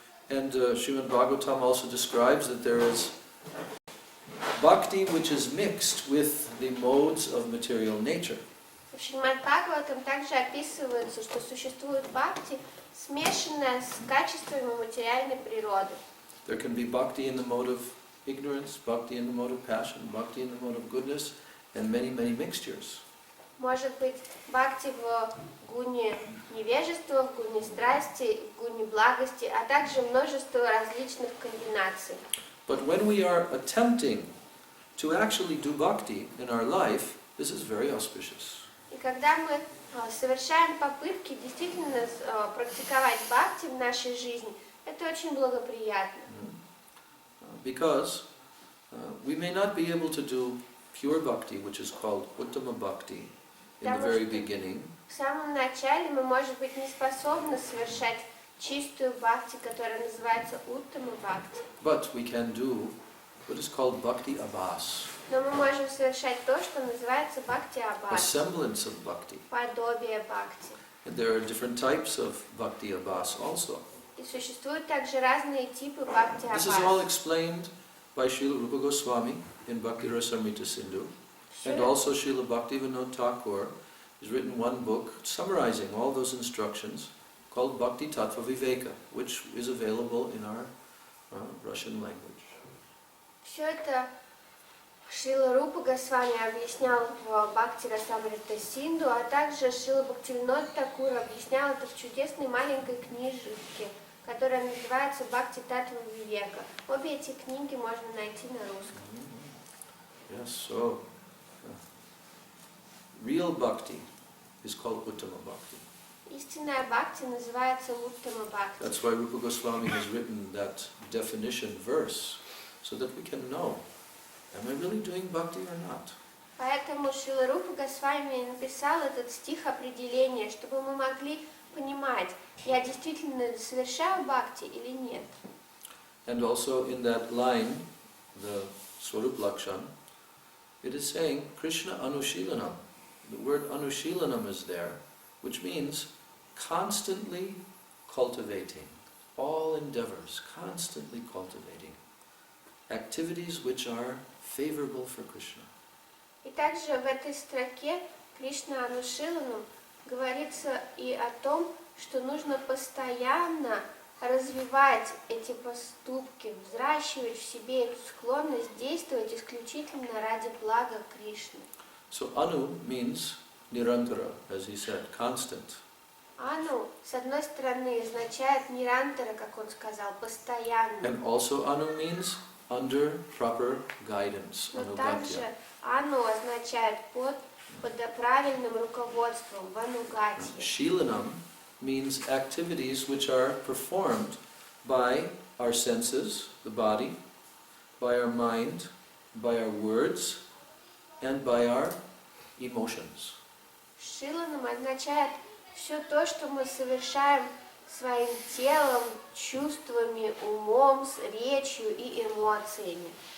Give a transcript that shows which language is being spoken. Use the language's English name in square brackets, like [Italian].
[English] And Srimad Bhagavatam also describes that there is bhakti which is mixed with the modes of material nature. [Russian] В Шримад Бхагаватам также описывается, что существует бхакти, смешанная с качествами материальной природы. [English] There can be bhakti in the mode of ignorance, bhakti in the mode of passion, bhakti in the mode of goodness, and many, many mixtures. [Russian] Может быть, бхакти в гуне невежества, в гуне страсти, в гуне благости, а также множество различных комбинаций. [English] But when we are attempting to actually do bhakti in our life, this is very auspicious. [Russian] И когда мы совершаем попытки действительно практиковать бхакти в нашей жизни, это очень благоприятно. [English] Because we may not be able to do pure bhakti, which is called uttama bhakti, in the very beginning. [Russian] В самом начале мы, может быть, не способны совершать чистую бхакти, которая называется уттама бхакти. [English] But we can do what is called bhakti abhas, [Russian] Но мы можем совершать то, что называется бхакти [English] a [Russian] абхас, [English] semblance of bhakti. [Russian] подобие бхакти. [English] And there are different types of bhakti abhas also. [Russian] И существуют также разные типы бхакти [English] This is all [Russian] абхас. [English] explained by Srila Rupa Goswami in Bhakti Rasamrita Sindhu. And also Srila Bhaktivinoda Thakur has written one book summarizing all those instructions called Bhakti Tattva Viveka, which is available in our Russian language. [Russian] Все это Шрила Рупа Госвами объяснял в Бхакти Расамрита Синду, а также Шрила Бхактивинода Такур объяснял это в чудесной маленькой книжечке, которая называется Бхакти Таттва Вивека. Обе эти книги можно найти на русском. [English] Yes, so real bhakti is called Uttama Bhakti. [Russian] Истинная бхакти называется Уттама бхакти. [English] That's why Rupa Goswami has written that definition verse, so that we can know, am I really doing bhakti or not? [Russian] Поэтому Шрила Рупа Госвами написал этот стих определения, чтобы мы могли понимать, я действительно совершаю бхакти или нет. [English] And also in that line, the Swarup Lakshan, it is saying Krishna Anushilanam. The word Anushilanam is there, which means constantly cultivating, all endeavors, constantly cultivating activities which are favorable for Krishna. [Russian] И также в этой строке Кришна Анушиланам говорится и о том, что нужно постоянно развивать эти поступки, взращивать в себе эту склонность действовать исключительно ради блага Кришны. [English] So Anu means nirantara, as he said, constant. [Russian] Ану, с одной стороны, означает нирантара, как он сказал, постоянно. [English] And also Anu means under proper guidance, [Russian] Но [Sanskrit] anugatya. [Russian] также Ану означает под правильным руководством, в анугатье. [English] Shilanam means activities which are performed by our senses, the body, by our mind, by our words, and by our emotions. [Russian] Шиланам означает все то, что мы совершаем своим телом, чувствами, умом, с речью и эмоциями.